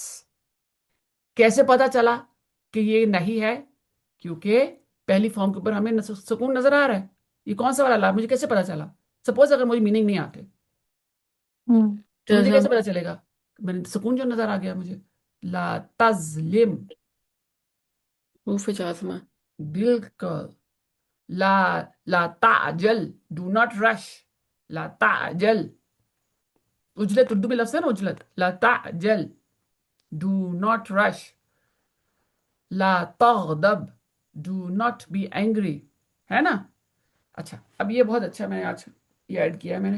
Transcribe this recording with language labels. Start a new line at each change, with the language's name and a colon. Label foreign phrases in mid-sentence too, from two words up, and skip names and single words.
Hindi: कैसे पता चला कि ये नहीं है? क्योंकि पहली फॉर्म के ऊपर हमें सुकून नजर आ रहा है। ये कौन सा वाला ला? मुझे कैसे पता चला? सपोज अगर मुझे मीनिंग नहीं आते तो मुझे
Arabic: جزم.
Hindi: कैसे पता चलेगा? मैंने सुकून जो नजर आ गया मुझे।
Arabic: لا تظلم, حروف جازمة. बिल्कुल। لا لا تعجل,
English: do not rush.
Arabic: لا تعجل.
Hindi: उजलत उर्दू में लफ्ज है ना, उजलत।
Arabic: لا تعجل,
English: do not rush.
Arabic: لا تغضب,
English: do not be angry.
Hindi: है ना? अच्छा, अब ये बहुत अच्छा मैंने आज ये ऐड किया है मैंने।